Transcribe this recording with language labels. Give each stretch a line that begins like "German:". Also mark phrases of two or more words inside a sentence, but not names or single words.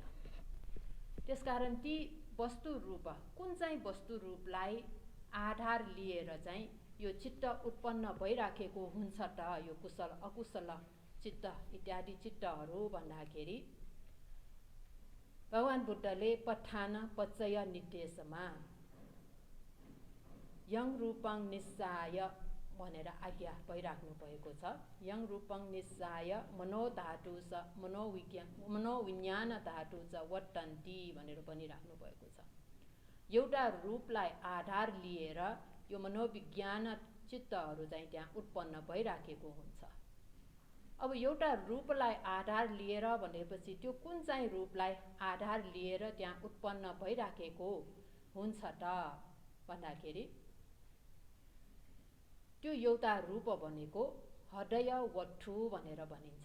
Nepali: त्यसकारण ती वस्तु रूप कुन चाहिँ वस्तु रूपलाई आधार लिएर चाहिँ यो चित्त उत्पन्न भइराखेको हुन्छ त यो कुशल अकुशल चित्त इत्यादि चित्तहरू भन्दाखेरि भगवान बुद्धले
Pali: पठान पच्चय
Nepali: निर्देशमा
Pali: यङ रूपङ निस्साय
Nepali: भनेर आज्ञा भइराख्नु भएको छ।
Pali: यङ रूपङ निस्साय मनोधातु स मनोविज्ञान धातु च वट्टन्ती भनेर भनिराख्नु भएको छ।
Nepali: एउटा रूपलाई आधार लिएर यो मनोविज्ञान चित्तहरू चाहिँ त्यहाँ उत्पन्न भइराखेको हुन्छ। अब एउटा रूपलाई आधार लिएर भनेपछि त्यो कुन चाहिँ रूपलाई आधार लिएर त्यहाँ उत्पन्न भइराखेको हुन्छ त भन्दाखेरि त्यो एउटा रूप भनेको हृदय वस्तु भनेर भनिन्छ।